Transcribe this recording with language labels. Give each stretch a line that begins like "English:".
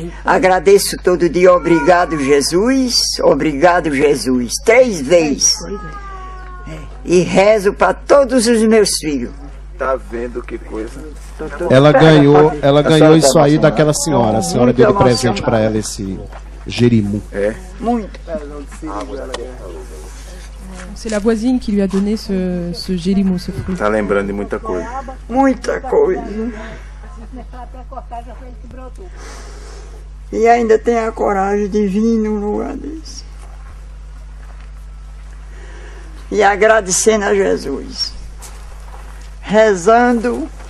Portuguese: Agradeço todo dia, obrigado Jesus, obrigado Jesus, 3 vezes. E rezo para todos os meus filhos. Tá vendo que coisa? Ela ganhou isso aí daquela senhora. A senhora deu de presente para ela esse jerimum. Muito.
French: C'est la voisine qui lui a donné ce gérimou, ce fruit.
Portuguese: Tá lembrando de muita coisa. Muita coisa. E ainda tem a coragem de vir num lugar desse. E agradecendo a Jesus. Rezando.